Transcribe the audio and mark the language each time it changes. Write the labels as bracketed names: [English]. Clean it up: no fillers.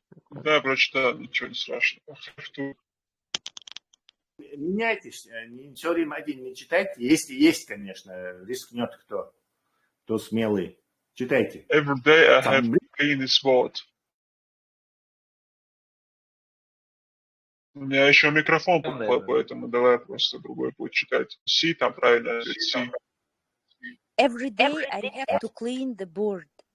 [Russian] Да, прочитал, ничего не страшного. Меняйтесь. Все время один не читайте. Если есть, конечно, рискнет кто смелый. Читайте. [English] Every day I have to clean this board. [Russian] У меня еще микрофон, поэтому давай просто другой будет читать. C там правильно. C. [English] Every day I have to clean the board.